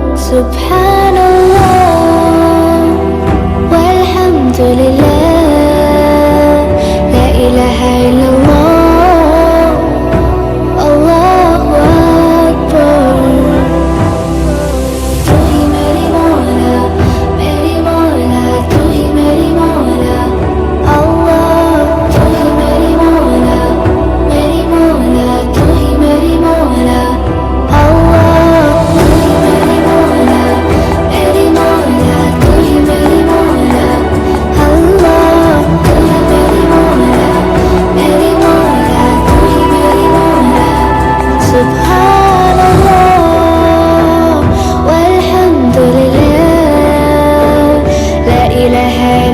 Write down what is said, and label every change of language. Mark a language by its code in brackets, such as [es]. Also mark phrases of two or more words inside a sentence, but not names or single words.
[ar] سبحان الله والحمد لله لا إله إلا الله الله أكبر. [hi] तू ही मेरी मौला, तू ही मेरी मौला, अल्लाह। तू ही मेरी मौला, तू ही मेरी मौला, अल्लाह। तू ही मेरी मौला, तू ही मेरी मौला, अल्लाह। तू ही मेरी मौला, तू ही मेरी मौला। [ar] سبحان الله والحمد لله لا إله